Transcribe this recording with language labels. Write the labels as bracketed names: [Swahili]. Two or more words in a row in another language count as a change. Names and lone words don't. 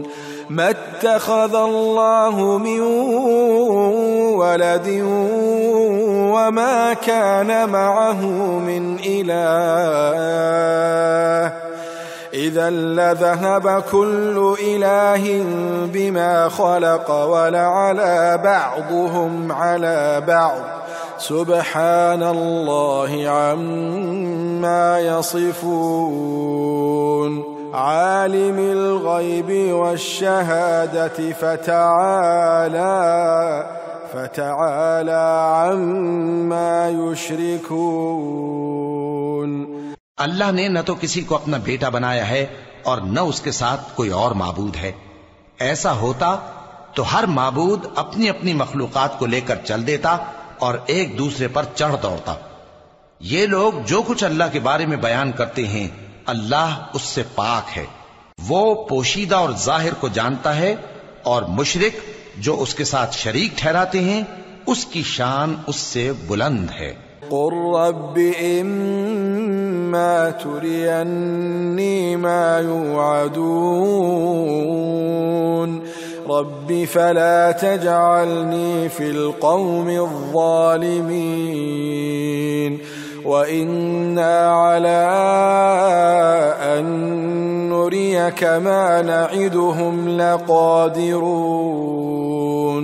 [Arabic] ما اتخذ الله من ولد وما كان معه من إله إذا لذهب كل إله بما خلق ولعلا بعضهم على بعض سبحان الله عما يصفون. عالم الغيب والشهادة فتعالى عما يشركون. [Urdu] اللہ نے نہ تو کسی کو اپنا بیٹا بنایا ہے اور نہ اس کے ساتھ کوئی اور معبود ہے. ایسا ہوتا تو ہر معبود اپنی اپنی مخلوقات کو لے کر چل دیتا اور ایک دوسرے پر چڑھ دوڑتا. یہ لوگ جو کچھ اللہ کے بارے میں بیان کرتے ہیں اللہ اس سے پاک ہے. وہ پوشیدہ اور ظاہر کو جانتا ہے اور مشرک جو اس کے ساتھ شریک ٹھہراتے ہیں اس کی شان اس سے بلند ہے. [Arabic] قل رب إما تريني ما يوعدون رب فلا تجعلني في القوم الظالمين وإنا على أن نريك ما نعدهم لقادرون.